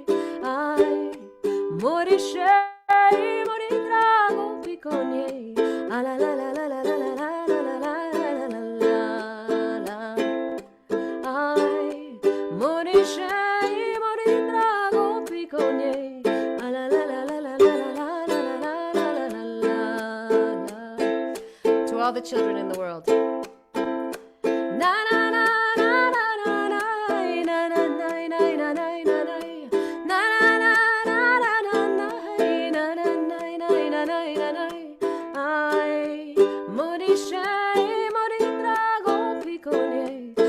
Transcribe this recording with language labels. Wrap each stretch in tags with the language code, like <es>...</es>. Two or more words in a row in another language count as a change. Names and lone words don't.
<rom>Ay, mori, shej, mori, drago, pikonyéj. Alálálálálálálálálálálálálá. Ay, mori, shej, mori, drago, pikonyéj.</rom> <en>To all the children in the world.</en> <rom>Mori, shej, mori, drago, pikonyéj.</rom>